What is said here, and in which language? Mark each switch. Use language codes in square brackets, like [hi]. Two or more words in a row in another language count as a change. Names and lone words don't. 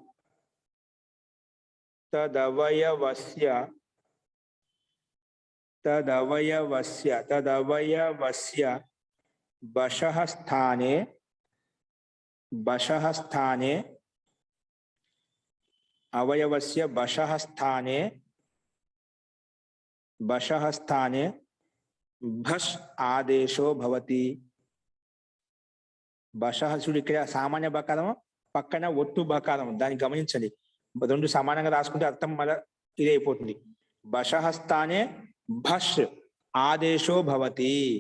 [sa] तदवयवस्य, तदवयवस्य, तदवयवस्य बशः स्थाने, बशः स्थाने, अवयवस्य बशः स्थाने, बशः स्थाने భష్ ఆదేశో భవతి. [te] బషహ చూడు ఇక్కడ సామాన్య బకారం పక్కన ఒట్టు బకారం, దాన్ని గమనించండి. రెండు సమానంగా రాసుకుంటే అర్థం మళ్ళీ ఇది అయిపోతుంది. [sa] బషహ స్థానే భష్ ఆదేశో భవతి.